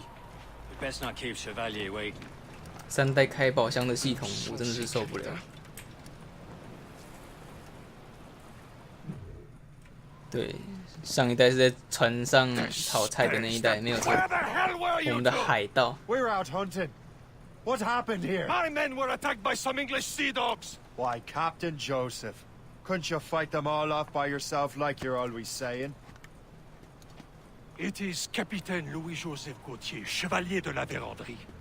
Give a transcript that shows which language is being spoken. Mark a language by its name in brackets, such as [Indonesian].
[English] We best not keep Chevalier waiting. [Chinese] 3代开宝箱的系统，我真的是受不了。对，上一代是在船上炒菜的那一代，没有错。我们的海盗。 [English] We're out hunting. What happened here? My men were attacked by some English sea dogs. Why, Captain Joseph, couldn't you fight them all off by yourself like you're always saying? It is Capitaine Louis-Joseph Gauthier, Chevalier de la Vérendrye.